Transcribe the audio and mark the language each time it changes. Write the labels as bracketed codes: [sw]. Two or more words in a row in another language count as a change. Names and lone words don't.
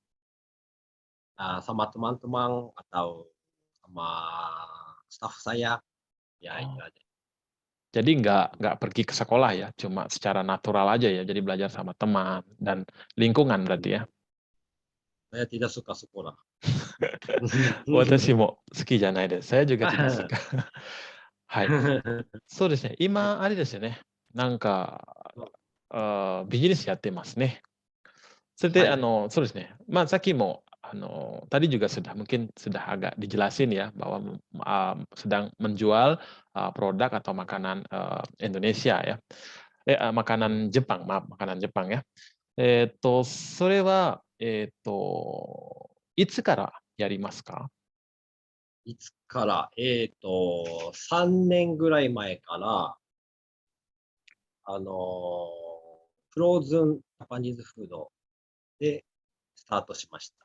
[id] Sama teman-teman atau sama staff saya, ya itu Oh, aja. jadi nggak pergi ke sekolah ya, cuma secara natural aja ya, jadi belajar sama teman dan lingkungan berarti ya. Saya tidak suka sekolah. [ja] 私も好きじゃないです。 [id] saya juga tidak suka. [ja] はい。そうですね。今、あれですよね。なんか、ビジネスやってますね。それで、はい。そうですね。まあ、さっきも、 [id] tadi juga sudah mungkin sudah agak dijelasin ya, bahwa sedang menjual produk atau makanan Indonesia ya. Makanan Jepang, maaf, makanan Jepang ya. [ja] それは、いつからやりますか？いつから、3年ぐらい前から、あの、フローズンジャパニーズフードでスタートしました。